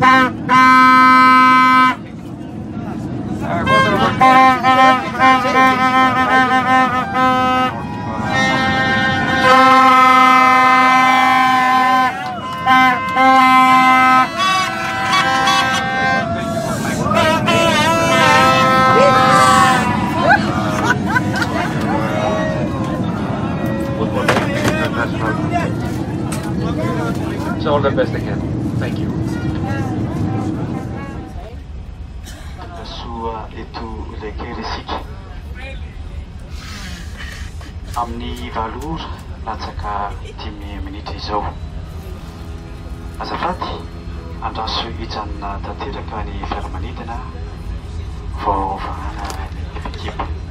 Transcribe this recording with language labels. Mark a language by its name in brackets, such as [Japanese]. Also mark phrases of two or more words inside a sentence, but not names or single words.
[English] So all the best again. Thank you. [Malagasy] Sua eto lekerisika amin'ny valora latsaka 10 minitra izao. Azafady andraso hijanona tanteraka ny fiaramanidina vao vahana ny ekipa.